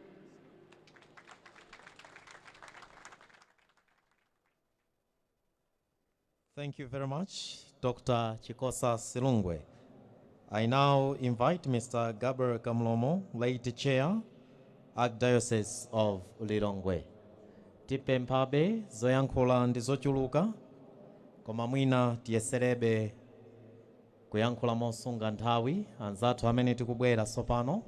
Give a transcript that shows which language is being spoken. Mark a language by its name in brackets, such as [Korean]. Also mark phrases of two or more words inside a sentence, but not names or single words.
[English] Thank you very much, Dr. Chikosa Silungwe. I now invite Mr. Gabriel Kamlomo, late chair, Archdiocese of Lilongwe. [Nyanja] Tipemphabe zoyankhula ndi zochuluka, koma mwina tiyeserebe kuyankhula mosunga nthawi anzathu amene tikubwera sopano.